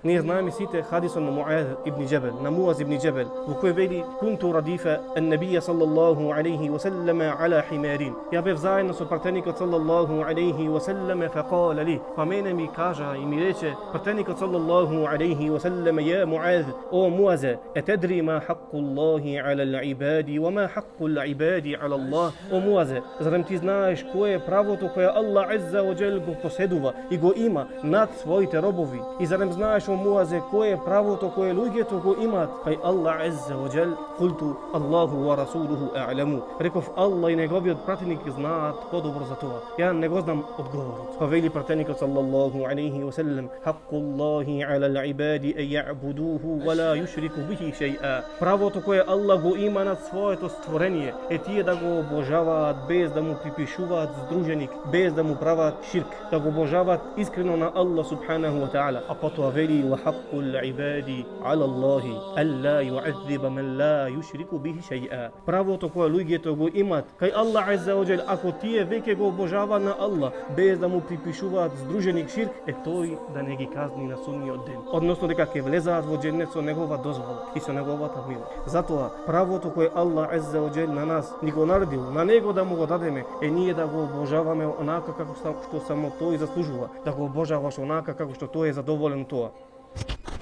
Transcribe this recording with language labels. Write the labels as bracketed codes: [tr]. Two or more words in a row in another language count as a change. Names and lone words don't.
[mk] Ние знаеме сите хадисот на Муаз ибн Джебел, на Муаз ибн Джебел, во кој вели: [ar] "كنت رديف النبي صلى الله عليه وسلم على حمار." [mk] Ја бев заедно со пратеникот [ar] صلى الله عليه وسلم، فقال لي, [mk] па мене ми кажа и ми рече пратеникот [ar] صلى الله عليه وسلم: يا معاذ، يا معاذ، أتدري ما حق الله على العباد وما حق العباد على الله?" [mk] О Муаз, зарем ти знаеш кое е правото кое Аллах [ar] عز وجل [mk] го поседува и го има над своите робови? И зарем знаеш, о Муаз, кое е правото кое луѓето го имаат кај Аллах [ar] عز وجل? قلت الله ورسوله أعلم. [mk] Реков: Аллах и неговиот пратеник знаат подобро за тоа. Ја не го знам одговорот. Па вели пратеникот [ar] صلى الله عليه وسلم: حق الله على العباد أن يعبدوه ولا يشركوا به شيئا." [mk] Правото кое Аллах го има над своето створение е тие да го обожаваат без да му припишуваат здруженик, без да му прават ширк, да го обожаваат искрено на Аллах [ar] سبحانه وتعالى. [mk] А потоа вели: [ar] "وحق العباد على الله ألا يعذب من لا يشرك به شيئا." [mk] Правото кое луѓето го имаат кај Аллах [ar] عز وجل, [mk] ако тие веќе го обожаваат на Аллах без да му припишуваат здруженик ширк, е тој да не ги казни на судниот ден. Односно дека ќе влезаат во џеннет со негова дозвола и со неговата милост. Затоа правото кое Аллах [ar] عز وجل [mk] на нас ни го наредил, на него да му го дадеме, е ние да го обожаваме онака како што само тој заслужува, да го обожаваш онака како што тој е задоволен тоа.